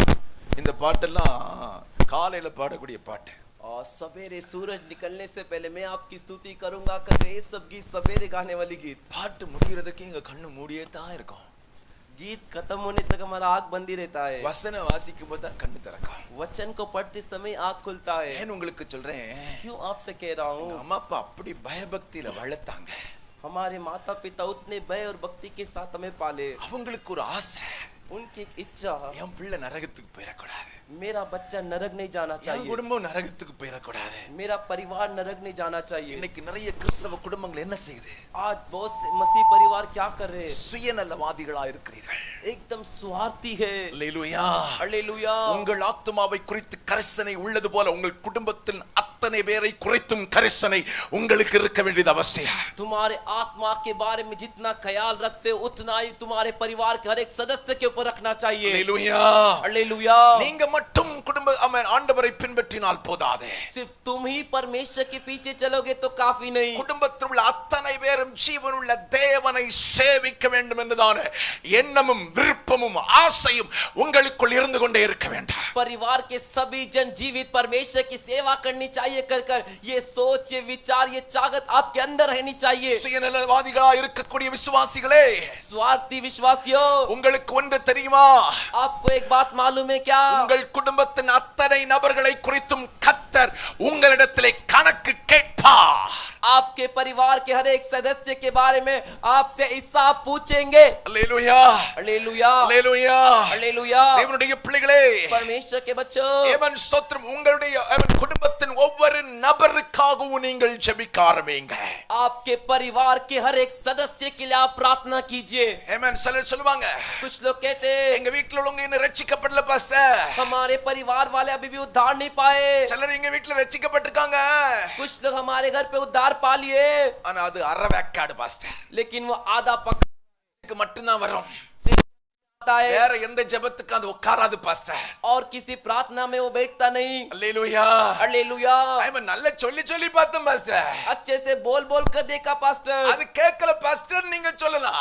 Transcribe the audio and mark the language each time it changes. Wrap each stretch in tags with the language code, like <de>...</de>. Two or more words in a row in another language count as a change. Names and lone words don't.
<ta>இந்த பாட்டெல்லாம் காலையில பாடக்கூடிய பாட்டு.</ta> <hi>और सवेरे सूरज निकलने से पहले मैं आपकी स्तुति करूंगा कर ये सब गीत सवेरे गाने वाली गीत।</hi> <ta>பாட்டு முடிகிறதுக்கு எங்க கண்ணு மூடியே தான் இருக்கும்.</ta> <hi>गीत खत्म होने तक हमारा आंख बंद ही रहता है।</hi> <ta>வசன வாசிக்கும் போது தான் கண்ணு திறக்கும்.</ta> <hi>वचन को पढ़ते समय आंख खुलता है।</hi> <ta>ஏன் உங்களுக்கு சொல்றேன்,</ta> <hi>क्यों आपसे कह रहा हूँ?</hi> <ta>அம்மா அப்பா அப்படி பயபக்தியில வளர்த்தாங்க.</ta> <hi>हमारे माता पिता उतने भय और भक्ति के साथ हमें पाले।</hi> <ta>அவங்களுக்கு ஒரு ஆசை,</ta> <hi>उनकी एक इच्छा,</hi> <ta>என் பிள்ளை நரகத்துக்கு போயிடக்கூடாது,</ta> <hi>मेरा बच्चा नरक नहीं जाना</hi> <ta>என்</ta> <hi>चाहिए,</hi> <ta>குடும்பம் நரகத்துக்கு போயிடக்கூடாது.</ta> <hi>मेरा परिवार नरक नहीं जाना चाहिए।</hi> <ta>இன்னைக்கு நிறைய கிறிஸ்தவ குடும்பங்கள் என்ன செய்யுது?</ta> <hi>आज बहुत से मसीह परिवार क्या कर रहे हैं?</hi> <ta>சுயநலவாதிகளா இருக்கிறீர்கள்.</ta> <hi>एकदम स्वार्थी है।</hi> <ta>அல்லேலூயா.</ta> <hi>हालेलुया।</hi> <ta>உங்கள் ஆத்துமாவை குறித்து கரிசனை உள்ளது போல உங்கள் குடும்பத்தில் அத்தனை பேரை குறித்தும் கரிசனை உங்களுக்கு இருக்க வேண்டியது அவசியம்.</ta> <hi>तुम्हारे आत्मा के बारे में जितना ख्याल रखते हो उतना ही तुम्हारे परिवार के हर एक सदस्य के ऊपर रखना चाहिए.</hi> <ta>அல்லேலூயா.</ta> <hi>हालेलुया.</hi> <ta>நீங்க மட்டும் குடும்ப ஆண்டவரை பின்பற்றினால் போதாது.</ta> <hi>सिर्फ तुम ही परमेश्वर के पीछे चलोगे तो काफी नहीं.</hi> <ta>குடும்பத்தில் உள்ள அத்தனை பேரும் ஜீவனுள்ள தேவனை சேவிக்க வேண்டும் என்றுதான எண்ணமும் விருப்பமும் ஆசையும் உங்களுக்குள் இருந்து கொண்டே இருக்க வேண்டும்.</ta> <hi>परिवार के सभी जन जीवित परमेश्वर की सेवा करनी चाहिए कर ये सोच ये विचार ये चाहत आपके अंदर रहनी चाहिए.</hi> <ta>சுயநலவாதிகளா இருக்கக்கூடிய விசுவாசிகளே,</ta> <hi>स्वार्थी विश्वासियों,</hi> <ta>உங்களுக்கு ஒன்று தெரியுமா?</ta> <hi>आपको एक बात मालूम है क्या?</hi> <ta>உங்கள் குடும்பத்தின் அத்தனை நபர்களை குறித்தும் கர்த்தர் உங்களிடத்திலே கணக்கு கேட்பார்.</ta> <hi>आपके परिवार के हर एक सदस्य के बारे में आपसे हिसाब पूछेंगे.</hi> <ta>அல்லேலூயா.</ta> <hi>हालेलुया.</hi> <ta>அல்லேலூயா.</ta> <hi>हालेलुया.</hi> <ta>தேவனுடைய பிள்ளைகளே,</ta> <hi>परमेश्वर के बच्चों,</hi> <ta>தேவன் ஸ்தோத்திரம். உங்களுடைய குடும்பத்தின் ஒவ்வொரு நபருக்காகவும் நீங்கள் ஜெபிக்க ஆரம்பிங்க.</ta> <hi>आपके परिवार के हर एक सदस्य के लिए आप प्रार्थना कीजिए.</hi> <ta>ஆமென். சிலர் சொல்லுவாங்க,</ta> <hi>कुछ लोग कहते</hi> <ta>எங்க வீட்ல உள்ளவங்க இன்னும் ரட்சிக்கப்படல பாஸ்டர்.</ta> <hi>हमारे परिवार वाले अभी भी उद्धार नहीं पाए.</hi> <ta>சிலர் எங்க வீட்ல ரட்சிக்கப்பட்டிருக்காங்க,</ta> <hi>कुछ लोग हमारे घर पे उद्धार पा लिए,</hi> <ta>ஆனா அது அரவேக்காடு பாஸ்டர்.</ta> <hi>लेकिन वो आधा पक्का</hi> <ta>மட்டும்தான் வரும்,</ta> <hi>है</hi> <ta>வேற எந்த ஜெபத்துக்கு அது உட்காராது பாஸ்டர்.</ta> <hi>और किसी प्रार्थना में वो बैठता नहीं.</hi> <ta>அல்லேலூயா.</ta> <hi>हालेलुया.</hi> <ta>ஆமென். நல்ல சொல்லி சொல்லி பார்த்தோம் பாஸ்டர்,</ta> <hi>अच्छे से बोल बोल कर देखा पास्टर,</hi> <ta>அது கேட்கல பாஸ்டர். நீங்க சொல்லலாம்,</ta>